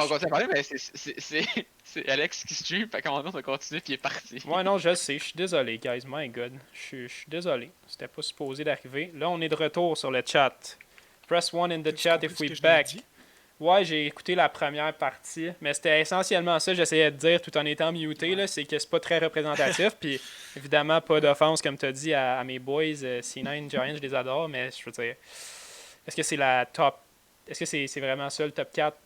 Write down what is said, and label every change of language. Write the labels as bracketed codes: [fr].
[fr] On continue à parler, mais c'est Alex qui stream, fait qu'à un moment donné, on a continué, puis il est parti. Ouais, non, je sais. Je suis désolé, guys. [en] My God. [fr] Je suis désolé. C'était pas supposé d'arriver. Là, on est de retour sur le chat. [en] Press 1 in the chat if we back. [fr] Ouais, j'ai écouté la première partie, mais c'était essentiellement ça que j'essayais de dire tout en étant muté, là, c'est que c'est pas très représentatif, puis évidemment, pas d'offense, comme tu as dit, à mes boys, C9, Giants, je les adore, mais je veux dire, est-ce que c'est la top, est-ce que c'est vraiment ça le top 4?